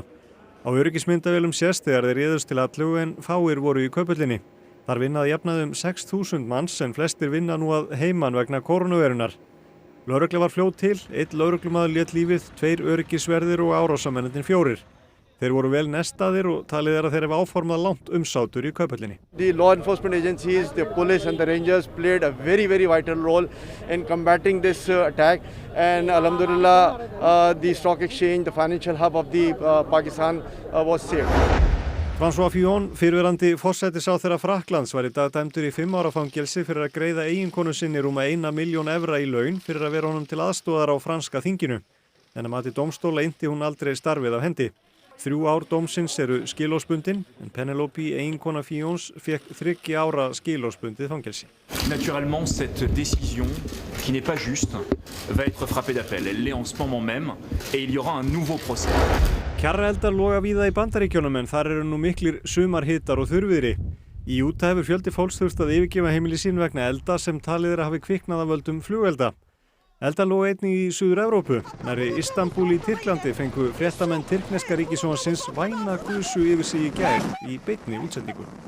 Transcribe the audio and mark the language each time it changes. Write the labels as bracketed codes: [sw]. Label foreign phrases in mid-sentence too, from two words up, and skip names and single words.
[is] Á öryggismyndavélum sést þegar þeir réðust til allu en fáir voru í kauphöllinni. Þar vinna að jafnaði 6.000 manns en flestir vinna nú að heiman vegna kórónuveirunar. Lögregla var fljót til, 1 lögreglumaður lét lífið, 2 öryggisverðir og árásamennirnir 4. Þeir voru vel nestaðir og talið að þeir hafa áformað langt umsátur í kauphöllinni. [en] The law enforcement agencies, the police and the rangers played a very vital role in combating this attack. And alhamdulillah, the stock exchange, the financial hub of the Pakistan was saved. [is] François Fillon, fyrrverandi forsætisráðherra Frakklands, var í dag dæmdur í 5 ára fangelsi fyrir að greiða eiginkonu sinni rúma 1 milljón evra í laun fyrir að vera honum til aðstoðar á franska þinginu. En að mati dómstóla innti hún aldrei starfið af hendi. 3 ár dómsins eru skilorðsbundin, en Penelope, eiginkona Fillons, fékk 3 ára skilorðsbundið fangelsi. [fr] Naturellement, cette décision, qui n'est pas juste, va être frappée d'appel. Elle l'est en ce moment même, et il y aura un nouveau procès. [is] Kjarraeldar loga víða í Bandaríkjunum en þar eru nú miklir sumarhitar og þurrviðri. Í Utah hefur fjöldi fólks þurft að yfirgefa heimili sín vegna elda sem talið að hafi kviknað af völdum flugelda. Eldar loga einnig í Suður-Evrópu. Nærri Istanbul í Tyrklandi fengu fréttamenn tyrkneska ríkissjónvarpsins væna gusu yfir sig í gær í beinni útsendingu.